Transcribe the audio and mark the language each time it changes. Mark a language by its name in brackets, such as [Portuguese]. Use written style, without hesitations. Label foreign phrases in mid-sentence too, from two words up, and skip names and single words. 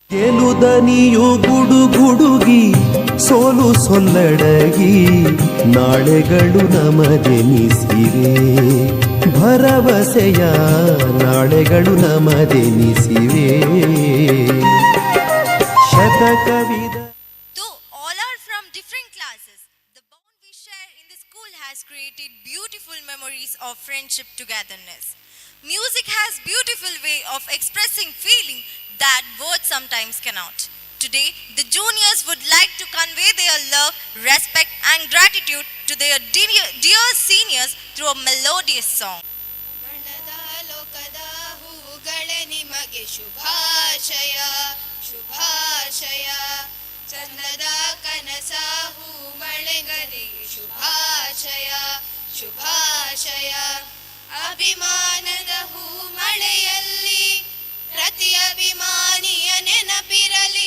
[Kannada] ಗೆಲುದನಿಯು ಗುಡುಗುಡುಗಿ ಸೋಲು ಸೊಲ್ಲಡಗಿ ನಾಳೆಗಳು ನಮದೆನಿಸಿವೆ ಭರವಸೆಯ ನಾಳೆಗಳು ನಮದೆನಿಸಿವೆ ಶತಕವಿದ. [English] Though all are from different classes, the bond we share in the school has created beautiful memories of friendship togetherness. Music has beautiful way of expressing feeling that words sometimes cannot. Today, the juniors would like to convey their love, respect and gratitude to their dear seniors through a melodious song. [Kannada] ನಿಮಗೆ ಶುಭಾಶಯ ಶುಭಾಶಯ ಚಂದದ ಕನಸ ಹೂ ಮಳೆಗರಿಗೆ ಶುಭಾಶಯ ಶುಭಾಶಯ ಅಭಿಮಾನದ ಹೂ ಮಳೆಯಲ್ಲಿ ಪ್ರತಿ ಅಭಿಮಾನಿಯ ನೆನಪಿರಲಿ